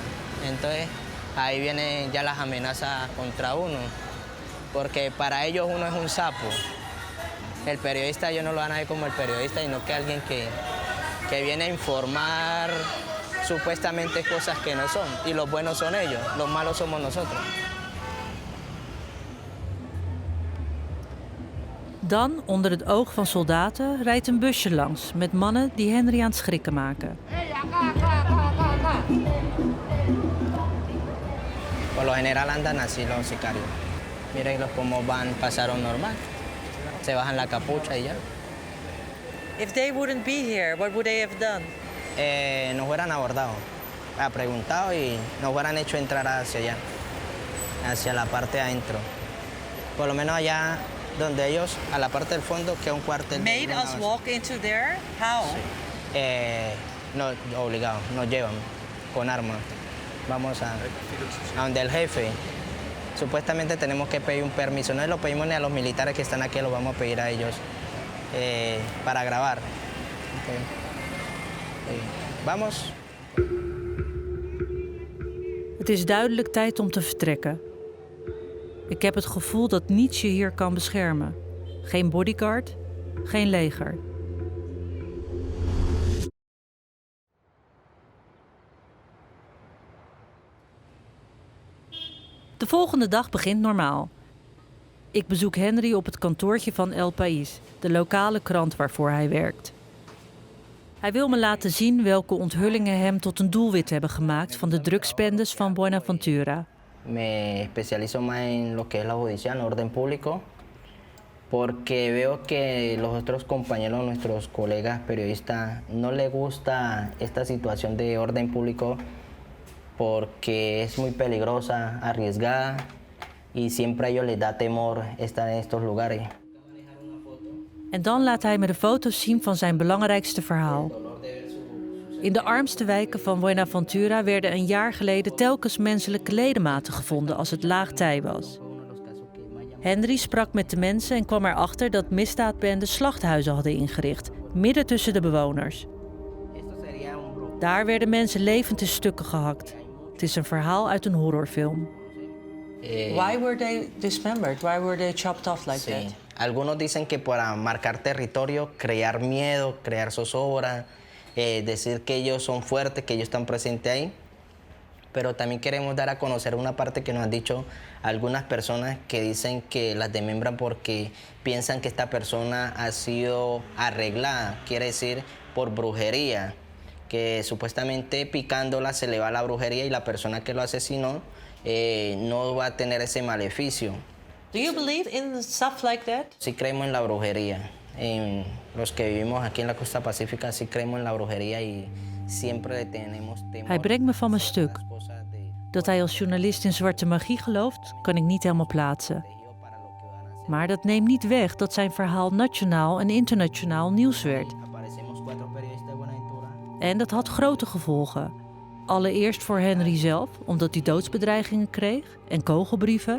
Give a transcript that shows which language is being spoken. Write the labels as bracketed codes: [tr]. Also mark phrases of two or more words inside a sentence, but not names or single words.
[es] Entonces ahí vienen ya las amenazas contra uno, porque para ellos uno es un sapo. El periodista ellos no lo van a ver como el periodista, sino que alguien que viene a informar supuestamente cosas que no son. Y los buenos son ellos, los malos somos nosotros. [nl] Dan, onder het oog van soldaten, rijdt een busje langs met mannen die Henry aan het schrikken maken. [es] Por lo general andan así los sicarios. Miren cómo van, pasaron normal. Se bajan la capucha y ya. [en] If they wouldn't be here, what would they have done? [es] Nos hubieran abordado, preguntado y nos hubieran hecho entrar hacia allá, hacia la parte adentro. Por lo menos allá donde ellos, a la parte del fondo, que es un cuartel. [en] Made us walk into there? How? [es] No, obligados, nos llevan con armas. Vamos a donde el jefe. Supuestamente tenemos que pedir un permiso. No lo pedimos ni a los militares que están aquí, lo vamos a pedir a ellos para grabar. Okay. Vamos. [nl] Het is duidelijk tijd om te vertrekken. Ik heb het gevoel dat niets je hier kan beschermen. Geen bodyguard, geen leger. De volgende dag begint normaal. Ik bezoek Henry op het kantoortje van El País, de lokale krant waarvoor hij werkt. Hij wil me laten zien welke onthullingen hem tot een doelwit hebben gemaakt van de drugsbendes van Buenaventura. [es] Me especializo más en lo que es la judicial, en orden público, porque veo que los otros compañeros, nuestros colegas periodistas, no les gusta esta situación de orden público porque es muy peligrosa, arriesgada y siempre a ellos les da temor estar en estos lugares. [nl] En dan laat hij me de foto's zien van zijn belangrijkste verhaal. In de armste wijken van Buenaventura werden een jaar geleden telkens menselijke ledematen gevonden als het laag tij was. Henry sprak met de mensen en kwam erachter dat misdaadbendes slachthuizen hadden ingericht, midden tussen de bewoners. Daar werden mensen levend in stukken gehakt. Het is een verhaal uit een horrorfilm. [en] Why were they dismembered? Why were they chopped off like [es] Sí. [en] that? [es] Algunos dicen que para marcar territorio, crear miedo, crear zozobra, decir que ellos son fuertes, que ellos están presentes ahí. Pero también queremos dar a conocer una parte que nos han dicho algunas personas que dicen que las desmembran porque piensan que esta persona ha sido arreglada, quiere decir por brujería, que supuestamente picándola se le va la brujería y la persona que lo asesinó no va a tener ese maleficio. [en] Do you believe in stuff like that? [es] Sí creemos en la brujería. En los que vivimos aquí en la costa pacífica sí creemos en la brujería y siempre tenemos temor. [nl] Hij brengt me van mijn stuk. Dat hij als journalist in zwarte magie gelooft, kan ik niet helemaal plaatsen. Maar dat neemt niet weg dat zijn verhaal nationaal en internationaal nieuws werd. En dat had grote gevolgen. Allereerst voor Henry zelf, omdat hij doodsbedreigingen kreeg en kogelbrieven.